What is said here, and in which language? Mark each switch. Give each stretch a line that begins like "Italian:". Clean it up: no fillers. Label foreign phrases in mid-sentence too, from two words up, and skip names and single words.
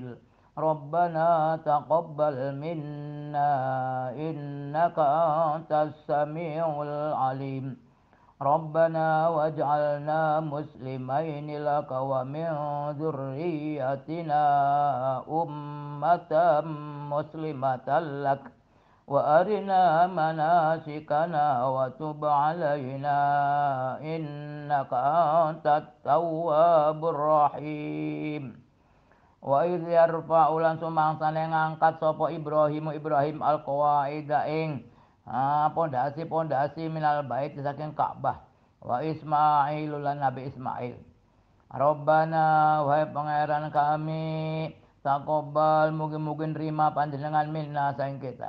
Arabic: ربنا تقبل منا إنك أنت السميع العليم ربنا واجعلنا مسلمين لك ومن ذريتنا أمة مسلمة لك وأرنا مناسكنا وتب علينا إنك أنت التواب الرحيم. وإذ يرفع
Javanese: lan sumangsane ngangkat sapa
Arabic: إبراهيم القواعد
Javanese: ing pondasi-pondasi
Arabic: من البيت
Javanese: saking Ka'bah.
Arabic: وإسماعيل
Javanese: lan Nabi Ismail. Rabbana wahai pangeran kami, taqabbal mugi-mugi nerima panjenengan minna saing kita.